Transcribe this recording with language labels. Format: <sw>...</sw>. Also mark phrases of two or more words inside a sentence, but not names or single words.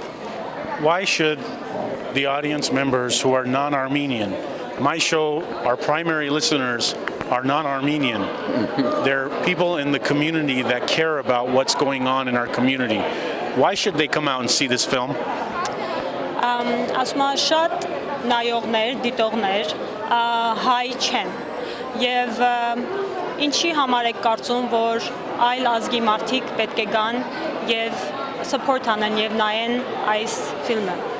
<en>Why should the audience members who are non-Armenian, my show, our primary listeners are non-Armenian. They're people in the community that care about what's going on in our community. Why should they come out and see this film?</en> <hy>Ասում եմ շատ նայողներ, դիտողներ հայ չեն եւ ինչի համար եք կարծում, որ այլ ազգի մարդիկ պետք է գան եւ support անեն եւ նայեն այս ֆիլմը։</hy>